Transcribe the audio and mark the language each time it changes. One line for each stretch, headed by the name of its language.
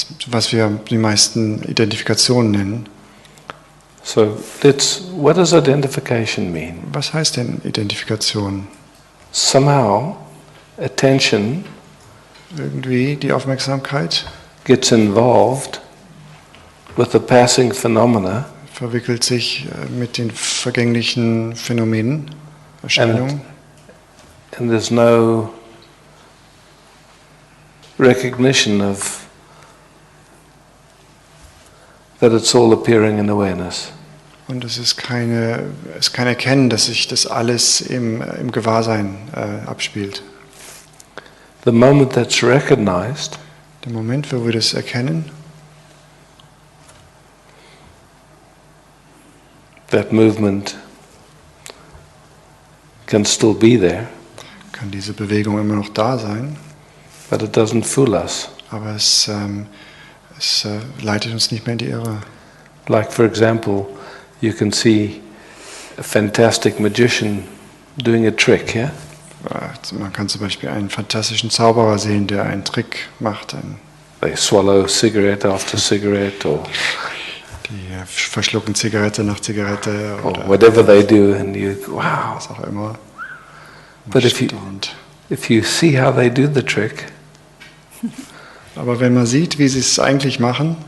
German: Was wir die meisten Identifikationen nennen.
English: So what does identification mean?
German: Was heißt denn Identifikation?
English: Somehow attention
German: Irgendwie die Aufmerksamkeit
English: gets involved with the passing phenomena
German: verwickelt sich mit den vergänglichen Phänomenen, Erscheinungen.
English: and there's no recognition of that it's all appearing in awareness.
German: Und es ist kein Erkennen, dass sich das alles im Gewahrsein abspielt.
English: The moment that's recognized,
German: Der Moment, wo wir das erkennen,
English: that movement can still be there,
German: kann diese Bewegung immer noch da sein,
English: but it doesn't fool us.
German: aber es leitet uns nicht mehr in die Irre.
English: Like, for example, you can see a fantastic magician doing a trick, yeah?
German: Man kann zum Beispiel einen fantastischen Zauberer sehen, der einen Trick macht.
English: They swallow cigarette after cigarette or
German: Die verschlucken Zigarette nach Zigarette oder
English: whatever they do, and you, wow.
German: was auch immer.
English: But if you see how they do the trick,
German: Aber wenn man sieht, wie sie es eigentlich machen,